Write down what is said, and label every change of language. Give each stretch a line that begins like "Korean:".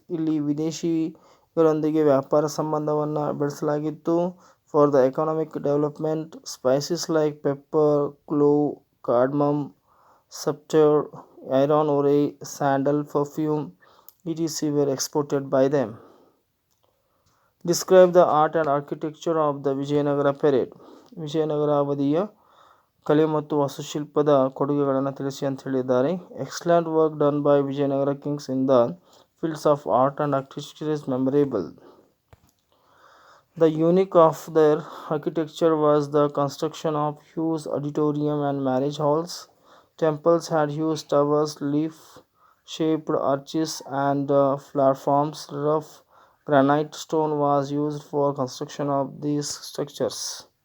Kannada: ಇಲ್ಲಿ ವಿದೇಶಿಗರೊಂದಿಗೆ ವ್ಯಾಪಾರ ಸಂಬಂಧವನ್ನು ಬೆಳೆಸಲಾಗಿತ್ತು.
English: For the economic development spices like pepper, clove, cardamom, saltpetre, iron ore, sandal, perfume etc. were exported by them. Describe the art and architecture of the Vijayanagara period.
Kannada: Vijayanagara ಅವಧಿಯ ಕಲೆ ಮತ್ತು ವಾಸ್ತುಶಿಲ್ಪದ ಕೊಡುಗೆಗಳನ್ನು ತಿಳಿಸಿ ಅಂತ ಹೇಳಿದ್ದಾರೆ.
English: Excellent work done by Vijayanagara kings in the fields of art and architecture is memorable. The unique of their architecture was the construction of huge auditorium and marriage halls. Temples had huge towers, leaf-shaped arches, and platforms. Rough granite stone was used for construction of these structures.